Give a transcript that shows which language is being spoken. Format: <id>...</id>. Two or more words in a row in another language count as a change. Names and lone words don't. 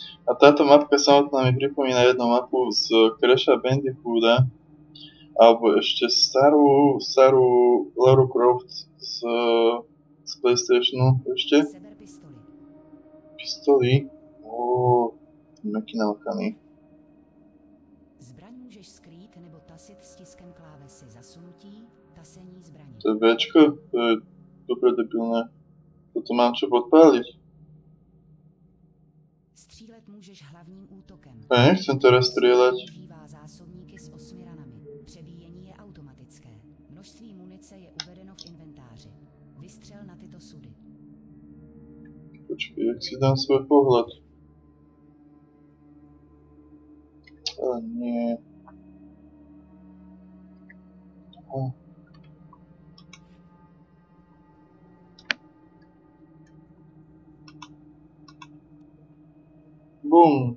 <sk>A táto mapka samotná mi pripomína jednu mapu z Crasha Bandicoota, alebo ešte starú Lara Croft z PlayStationu ešte.</sk> <cs>Pistoly. Jaký namakaný. Zbraň můžeš skrýt nebo tasit stiskem klávesy zasunutí, tasení zbraně.</cs> <sk>To je Bčko? To je dobre debilné. Toto mám čo podpáliť?</sk> <cs>Střílet můžeš hlavním útokem.</cs> <sk>Ja nechcem teraz strieľať.</sk> <cs>Používá zásobníky s 8 ranami. Přebíjení je automatické. Množství munice je uvedeno v inventáři. Vystřel na tyto sudy. Počkej, jak</cs> <sk>si dám svoj pohľad? Ale nie. Bum.</sk>